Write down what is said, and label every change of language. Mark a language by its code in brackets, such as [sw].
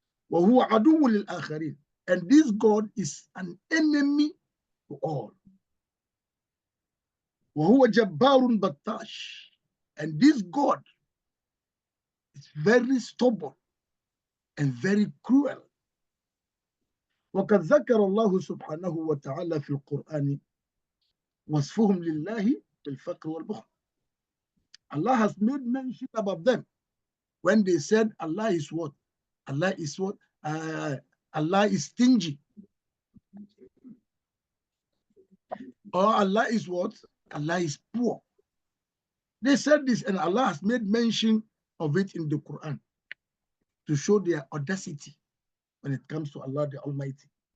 [ar] وهو عدو للآخرين. [en] And this God is an enemy to all. [ar] وهو جبار بطاش. [en] And this God is very stubborn and very cruel. [ar] وقد ذكر الله سبحانه وتعالى في القرآن وصفهم لله بالفقر والبخل. [en] Allah has made mention about them when they said Allah is what? Allah is what? Allah is stingy. Or Allah is what? Allah is poor. They said this, and Allah has made mention of it in the Quran to show their audacity when it comes to Allah the Almighty.